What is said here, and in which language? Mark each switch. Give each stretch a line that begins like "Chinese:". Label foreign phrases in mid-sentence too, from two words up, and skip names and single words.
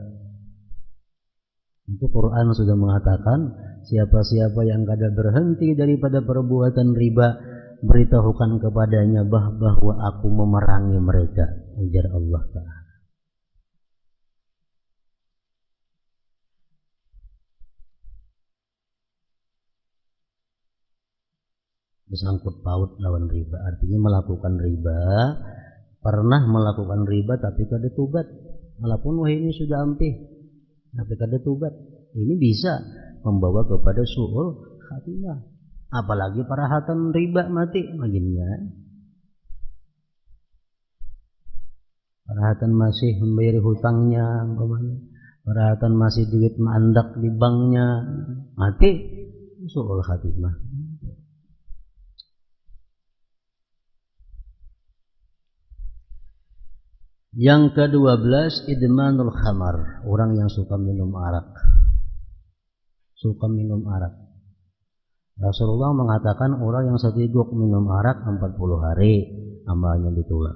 Banjar: Itu Quran sudah mengatakan, siapa-siapa yang kada berhenti daripada perbuatan riba, beritahukan kepadanya bahwa aku memerangi mereka, ujar Allah Ta'ala. Bersangkut paut lawan riba, artinya melakukan riba, pernah melakukan riba tapi kada tobat, walaupun wah ini sudah ampih tapi kada tobat, ini bisa membawa kepada
Arabic: سوء الخاتمة.
Banjar: Apalagi parahatan riba mati maginnya. Parahatan masih membayar hutangnya, parahatan masih duit mandak di banknya, mati
Arabic: سوء الخاتمة.
Banjar: Yang ke-12,
Arabic: إدمان الخمر,
Banjar: orang yang suka minum arak. Suka minum arak. Rasulullah mengatakan orang yang seteguk minum arak 40 hari amalnya ditolak.